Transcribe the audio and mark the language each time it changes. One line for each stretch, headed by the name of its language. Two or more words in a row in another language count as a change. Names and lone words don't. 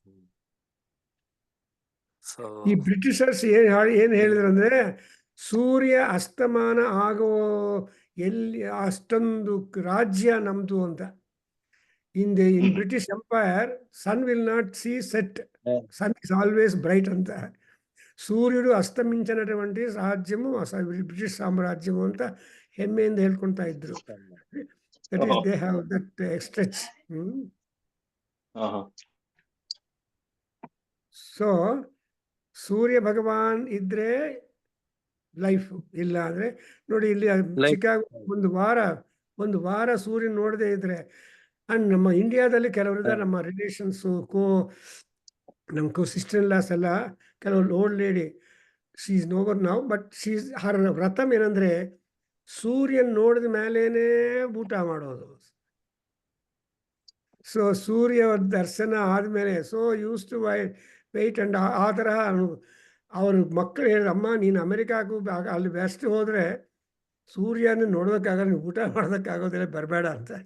Kannada: ಸೊ ಈ ಬ್ರಿಟಿಷರ್ಸ್ ಏನ್ ಹೇಳಿದ್ರಂದ್ರೆ ಸೂರ್ಯ ಅಸ್ತಮಾನ ಆಗೋ ಎಲ್ಲಿ ಅಷ್ಟೊಂದು ರಾಜ್ಯ ನಮ್ದು ಅಂತ.
English: in British empire sun will not see set, sun is always bright ಅಂತ.
Telugu: సూర్యుడు అస్తమించినటువంటి రాజ్యము బ్రిటిష్ సామ్రాజ్యము
Kannada: ಅಂತ ಹೆಮ್ಮೆಯಿಂದ ಹೇಳ್ಕೊಂತಾ ಇದ್ರು.
English: That is, they have that stretch.
Kannada: ಸೊ ಸೂರ್ಯ ಭಗವಾನ್ ಇದ್ರೆ ಲೈಫ್, ಇಲ್ಲ ಅಂದ್ರೆ ನೋಡಿ ಇಲ್ಲಿ ಚಿಕಾಗೋ ಒಂದು ವಾರ ಸೂರ್ಯ ನೋಡದೆ ಇದ್ರೆ. ಅಂಡ್ ನಮ್ಮ ಇಂಡಿಯಾದಲ್ಲಿ ಕೆಲವರಿದ್ದಾರೆ, ನಮ್ಮ ರಿಲೇಷನ್ಸ್ ನಮ್ಮ
English: sister in laws
Kannada: ಎಲ್ಲ, ಕೆಲವರು
English: old lady, she is no more now, but her
Kannada: ವ್ರತಂ ಏನಂದ್ರೆ ಸೂರ್ಯನ್ ನೋಡಿದ ಮೇಲೇನೆ ಊಟ ಮಾಡೋದು. ಸೊ ಸೂರ್ಯ ದರ್ಶನ ಆದ್ಮೇಲೆ
English: use to wait.
Kannada: ಅಂಡ್ ಆ ಥರ ಅವ್ರ ಮಕ್ಕಳು ಹೇಳಿದ್ರು, ಅಮ್ಮ ನೀನು ಅಮೆರಿಕಾಗೂ ಅಲ್ಲಿ ವೆಸ್ಟ್ ಹೋದ್ರೆ ಸೂರ್ಯನ ನೋಡೋದಕ್ಕಾಗಲ್ಲ, ನೀವು ಊಟ ಮಾಡೋದಕ್ಕಾಗೋದಿಲ್ಲ, ಬರಬೇಡ ಅಂತ.